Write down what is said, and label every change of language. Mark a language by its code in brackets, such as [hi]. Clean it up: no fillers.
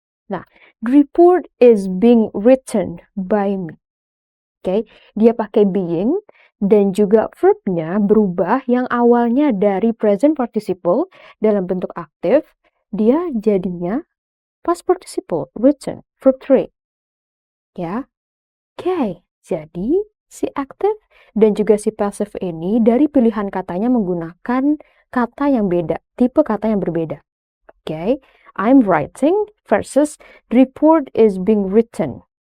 [en] Nah, the report is being written by me. [id] Oke, dia pakai being dan juga verbnya berubah yang awalnya dari present participle dalam bentuk aktif, dia jadinya past participle, written, verb 3. Ya, oke, jadi si aktif dan juga si passive ini dari pilihan katanya menggunakan kata yang beda, tipe kata yang berbeda. [en] Oke, I'm writing versus the report is being written.